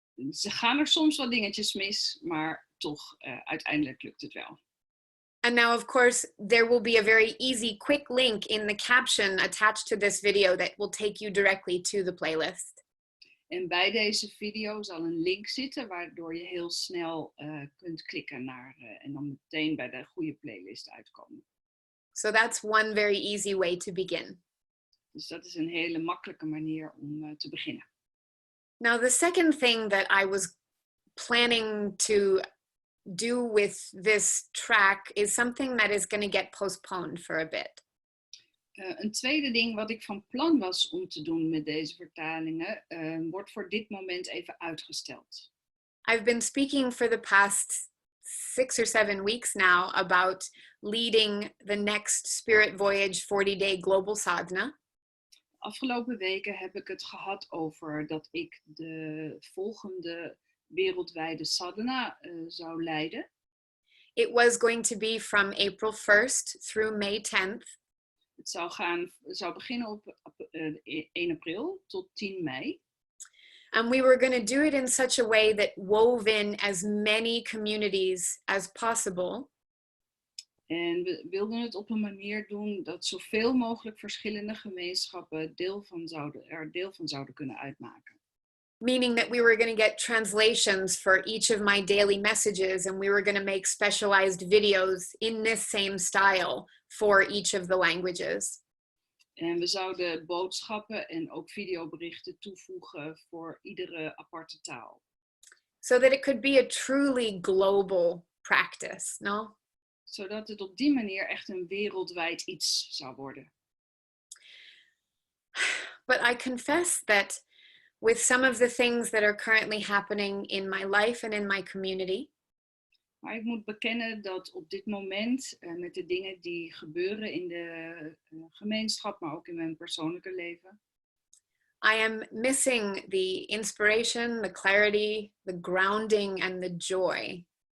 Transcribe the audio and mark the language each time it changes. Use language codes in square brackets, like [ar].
[nl] Ze gaan er soms wat dingetjes mis, maar toch uiteindelijk lukt het wel. [en] And now, of course, there will be a very easy, quick link in the caption attached to this video that will take you directly to the playlist. [nl] En bij deze video zal een link zitten, waardoor je heel snel kunt klikken naar en dan meteen bij de goede playlist uitkomen. [en] So that's one very easy way to begin. [nl] Dus dat is een hele makkelijke manier om te beginnen. [en] Now, the second thing that I was planning to do with this track is something that is going to get postponed for a bit. [nl] Een tweede ding wat ik van plan was om te doen met deze vertalingen, wordt voor dit moment even uitgesteld. [en] I've been speaking for the past 6 or 7 weeks now about leading the next Spirit Voyage 40-day global sadhana. [nl] Afgelopen weken heb ik het gehad over dat ik de volgende wereldwijde sadhana zou leiden. [en] It was going to be from April 1st through May 10th. [nl] Het zou beginnen op 1 april tot 10 mei. [en] And we were going to do it in such a way that wove in as many communities as possible. [nl] En we wilden het op een manier doen dat zoveel mogelijk verschillende gemeenschappen deel van zouden kunnen uitmaken. [en] Meaning that we were going to get translations for each of my daily messages, and we were going to make specialized videos in this same style for each of the languages. [nl] En we zouden boodschappen en ook videoberichten toevoegen voor iedere aparte taal. [en] So that it could be a truly global practice, no? [nl] Zodat het op die manier echt een wereldwijd iets zou worden. [en] But I confess that with some of the things that are currently happening in my life and in my community, [nl] Maar ik moet bekennen dat op dit moment, met de dingen die gebeuren in de gemeenschap, maar ook in mijn persoonlijke leven, [en] I am missing the inspiration, the clarity, the grounding, and the joy.